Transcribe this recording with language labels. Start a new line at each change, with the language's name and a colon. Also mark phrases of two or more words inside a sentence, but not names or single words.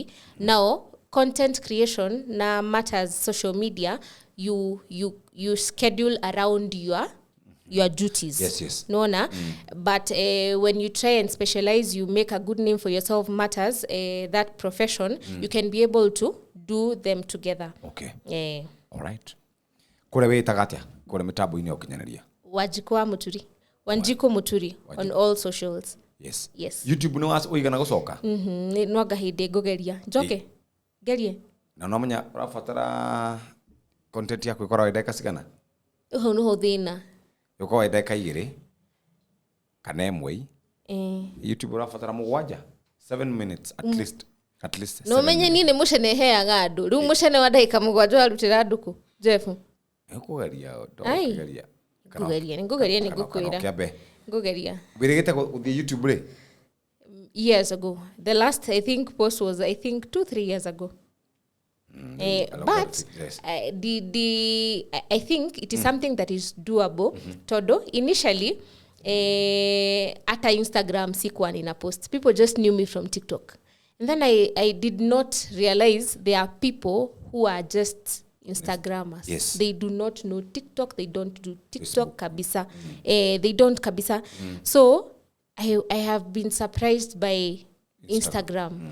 English: Now, content creation na matters social media, you schedule around your duties. Yes. But when you try and specialize, you make a good name for yourself, matters, that profession, you can be able to do them together. Okay. All right.
Kikuyu: Kure witaga atia? Kure mitambo-ini ukinyaneria?
English: Wanjiku Muturi on all socials. Yes. YouTube
Kikuyu: no uigana gucoka? No gahinde ngugeria. Njoke. Gerie. Na no menya urabatara content yaku ikorwo ndeka cigana? No thina. Yuko ndeka 2 kana imwe.
English: YouTube urabatara 7 minutes at least.
Kikuyu: No menye ni mucene heaga andu. Riu mucene wa ndagika 7 warutira nduku. Jeff. Ngugeria ni ngukwira. Ngugeria. Wirigite guthie YouTube ri?
English: Years ago. The last I think post was 2-3 years ago. But I think it is something that is doable.
Swahili: Todo initially ata Instagram sikuwa nina post.
English: People just knew me from TikTok. And then I did not realize there are people who are just Instagrammers. Yes. They do not know TikTok. They don't do TikTok kabisa. They don't kabisa. So I have been surprised by Instagram.